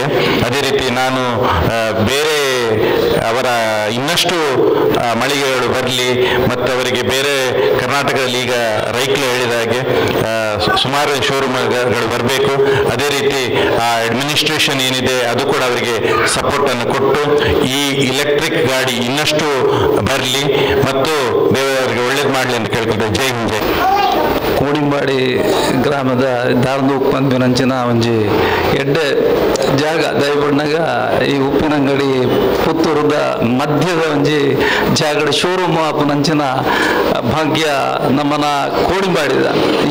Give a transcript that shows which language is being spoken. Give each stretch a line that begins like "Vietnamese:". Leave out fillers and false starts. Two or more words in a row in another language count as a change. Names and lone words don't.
Kannada: ಅದೇ ರೀತಿ ನಾನು ಬೇರೆ ಅವರ ಇನ್ನಷ್ಟು ಮಳಿಗೆಗಳು ಬರಲಿ ಮತ್ತು ಅವರಿಗೆ ಬೇರೆ ಕರ್ನಾಟಕದಲ್ಲಿ ಈಗ ರೈಕ್ಲು ಹೇಳಿದ ಹಾಗೆ ಸುಮಾರು ಶೋರೂಮ್ಗಳು ಬರಬೇಕು. ಅದೇ ರೀತಿ ಅಡ್ಮಿನಿಸ್ಟ್ರೇಷನ್ ಏನಿದೆ ಅದು ಕೂಡ ಅವರಿಗೆ ಸಪೋರ್ಟನ್ನು ಕೊಟ್ಟು ಈ ಇಲೆಕ್ಟ್ರಿಕ್ ಗಾಡಿ ಇನ್ನಷ್ಟು ಬರಲಿ ಮತ್ತು ದೇವರಿಗೆ ಒಳ್ಳೇದು ಮಾಡಲಿ ಅಂತ ಕೇಳ್ಕೊಳ್ತೇವೆ. ಜೈ ಹಿಂದ್, ಜೈ.
Tulu: ಕೋಡಿಂಬಾಡಿ ಗ್ರಾಮದ ದಾರ್ದು ಉಪ್ಪಂದಿನಂಚಿನ ಒಂಜಿ ಎಡ್ಡೆ ಜಾಗ ದಯಪಣ್ಣಗ ಈ ಉಪ್ಪಿನಂಗಡಿ ಪುತ್ತೂರದ ಮಧ್ಯದ ಒಂಜಿ ಜಾಗದ ಶೋರೂಮ್ ಆಪುನಂಚಿನ ಭಾಗ್ಯ ನಮ್ಮನ ಕೋಡಿಂಬಾಡಿದ ಈ